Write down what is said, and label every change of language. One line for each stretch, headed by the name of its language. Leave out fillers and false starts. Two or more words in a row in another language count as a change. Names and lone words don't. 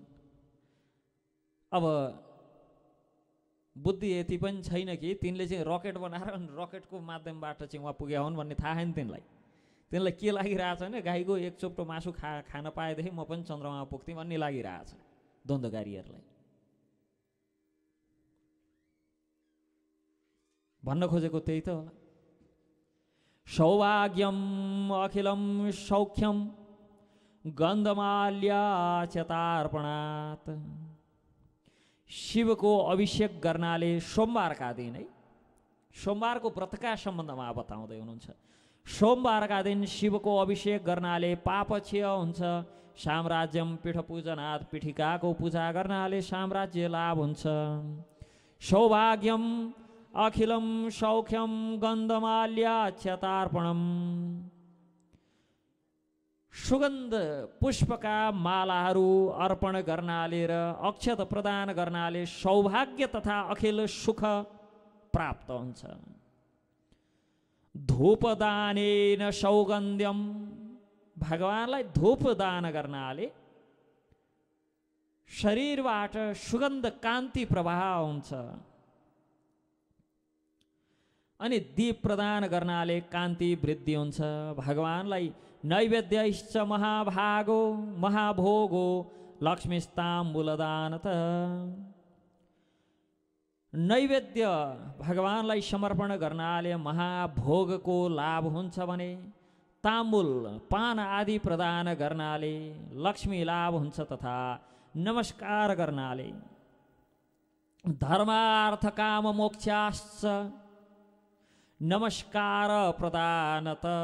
Nepali: अब बुद्धि यति पनि छैन कि तिनले चाहिँ रकेट बनाएर रकेटको माध्यमबाट चाहिँ उहाँ पुगे हुन् भन्ने थाहा छैन तिनलाई। तिनलाई के लागिरहेछ भने गाईको एक चोप्टो मासु खान पाएदेखि म पनि चन्द्रमामा पुग्थेँ भन्ने लागिरहेछ द्वन्द्वकारीहरूलाई। भन्न खोजेको त्यही त होला।
Sanskrit: सौभाग्यम अखिलम सौख्यम गन्धमाल्याचतार्पणात्,
Nepali: शिवको अभिषेक गर्नाले सोमबारका दिन है, सोमबारको व्रतका सम्बन्धमा बताउँदै हुनुहुन्छ। सोमबारका दिन शिवको अभिषेक गर्नाले पाप क्षय हुन्छ।
Sanskrit: साम्राज्यम पीठ पूजनात्,
Nepali: पीठिकाको पूजा गर्नाले साम्राज्य लाभ हुन्छ।
Sanskrit: सौभाग्यम अखिलम सौख्यम गन्धमाल्याचतार्पणम,
Nepali: सुगन्ध पुष्पका मालाहरू अर्पण गर्नाले र अक्षत प्रदान गर्नाले सौभाग्य तथा अखिल सुख प्राप्त हुन्छ।
Sanskrit: धूपदानेन सौगन्ध्यम,
Nepali: भगवानलाई धूप दान गर्नाले शरीरबाट सुगन्ध कान्ति प्रवाह हुन्छ। अनि दीप प्रदान गर्नाले कान्ति वृद्धि हुन्छ।
Sanskrit: भगवानलाई नैवेद्यश्च महाभागो महाभोगो लक्ष्मीस्ताम्बुलदान त।
Nepali: नैवेद्य भगवानलाई समर्पण गर्नाले महाभोगको लाभ हुन्छ भने ताम्बुल पान आदि प्रदान गर्नाले लक्ष्मी लाभ हुन्छ तथा नमस्कार गर्नाले
Sanskrit: धर्मार्थ काम मोक्षाश्च नमस्कार प्रदानत।